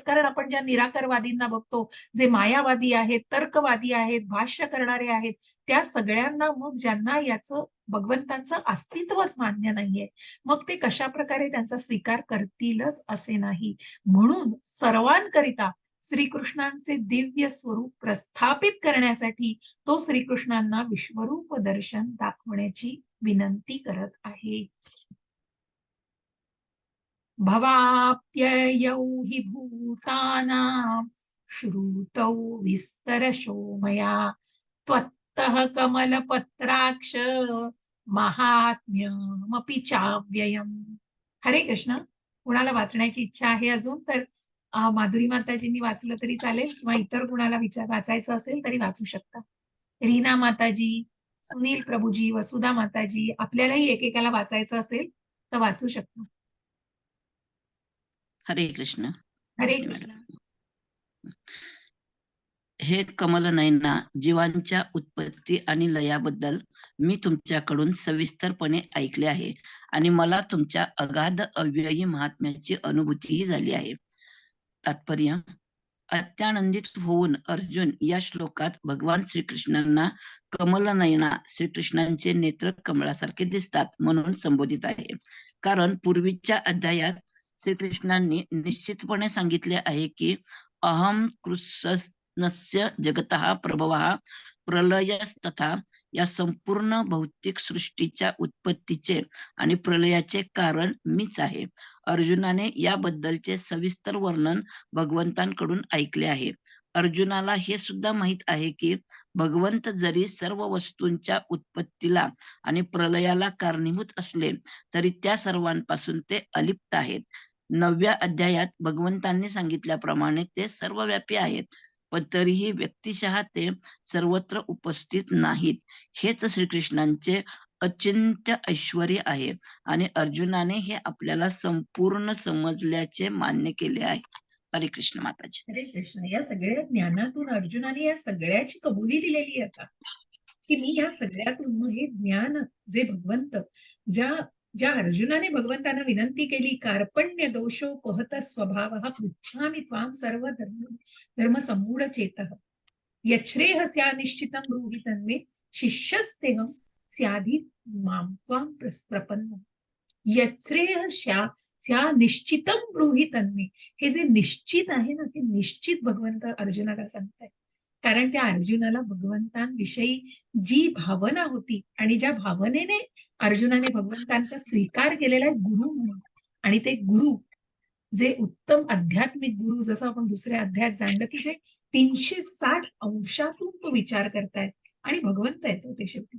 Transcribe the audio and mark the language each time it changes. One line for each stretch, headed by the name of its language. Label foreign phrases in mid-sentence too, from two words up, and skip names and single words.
Marathi: कारण आपण ज्या निराकारवादींना बघतो, जे मायावादी आहेत, तर्कवादी आहेत, भाष्य करणारे आहेत, त्या सगळ्यांना मग ज्यांना याचं भगवंतांचं अस्तित्वच मान्य नाहीये, मग ते कशाप्रकारे त्यांचा स्वीकार करतीलच असे नाही. म्हणून सर्वांकरिता श्रीकृष्णांचे दिव्य स्वरूप प्रस्थापित करण्यासाठी तो श्रीकृष्णांना विश्वरूप दर्शन दाखवण्याची विनंती करत आहे.
Sanskrit: भवाप्ययौ हि भूतानां श्रुतौ विस्तरशो मया त्वत्तः कमलपत्राक्ष महात्म्यमपि चाव्ययम्.
Marathi: हरे कृष्ण. कुणाला वाचण्याची इच्छा आहे अजून तर माधुरी माताजींनी वाचलं तरी चालेल किंवा इतर कुणाला वाचायचं असेल तरी वाचू शकता. रीना माताजी, सुनील प्रभूजी, वसुधा माताजी, आपल्यालाही एकेकाला वाचायचं असेल तर वाचू शकता. हरे कृष्ण. हरे बोलते कृष्ण. मॅडम. हे कमलनयना, जीवांच्या उत्पत्ती आणि लयाबद्दल मी तुमच्याकडून सविस्तरपणे ऐकले आहे आणि मला तुमच्या अगाध अव्ययी महात्म्याची अनुभूतीही झाली आहे. तात्पर्य: अत्यानंदित होऊन अर्जुन या श्लोकात भगवान श्रीकृष्णांना कमलनयना, श्रीकृष्णांचे नेत्र कमळासारखे दिसतात म्हणून संबोधित आहे. कारण पूर्वीच्या अध्यायात श्रीकृष्णांनी निश्चितपणे सांगितले आहे की
Sanskrit: अहम कृष्णस्य जगतः प्रभवः प्रलयस्तथा,
Marathi: या संपूर्ण भौतिक सृष्टीच्या उत्पत्तीचे आणि प्रलयाचे कारण मीच आहे. अर्जुनाने याबद्दलचे सविस्तर वर्णन भगवंतांकडून ऐकले आहे. अर्जुनाला हे सुद्धा माहित आहे की भगवंत जरी सर्व वस्तूंच्या उत्पत्तीला आणि प्रलयाला कारणीभूत असले तरी त्या सर्वांपासून ते अलिप्त आहेत. 9व्या अध्यायात भगवंतांनी सांगितल्याप्रमाणे ते सर्वव्यापी आहेत, पण तरीही व्यक्तिशः ते सर्वत्र उपस्थित नाहीत. हेच श्रीकृष्णांचे अचिंत्य ऐश्वर्य आहे आणि अर्जुनाने हे आपल्याला संपूर्ण समजल्याचे मान्य केले आहे. हरे कृष्ण माताजी. हरे कृष्ण. या सगळ्या ज्ञानातून अर्जुनाने या सगळ्याची कबुली दिलेली आहे आता, की मी या सगळ्यातून मग हे ज्ञान जे भगवंत ज्या ज्या अर्जुनाने भगवंतांना विनंती केली,
Sanskrit: कार्पण्य दोषोपहत स्वभावः पृच्छामि त्वां सर्व धर्म समूढ चेतः यच्छ्रेयस्या निश्चितं ब्रूहि तन्मे शिष्यस्तेहं स्याधि मां त्वां प्रपन्नम्. यच्छ्रेयस्या निश्चितं ब्रूहि तन्मे.
Marathi: हे जे निश्चित आहे ना, ते निश्चित भगवंत अर्जुनाला सांगतायत. कारण त्या अर्जुनाला भगवंतांविषयी जी भावना होती आणि ज्या भावनेने अर्जुनाने भगवंतांचा स्वीकार केलेला आहे गुरु म्हणून, आणि ते गुरु जे उत्तम आध्यात्मिक गुरु, जसं आपण दुसऱ्या अध्यायात जाणलं की जे 360 अंशातून तो विचार करतायत आणि भगवंत आहे तो ते शेवटी.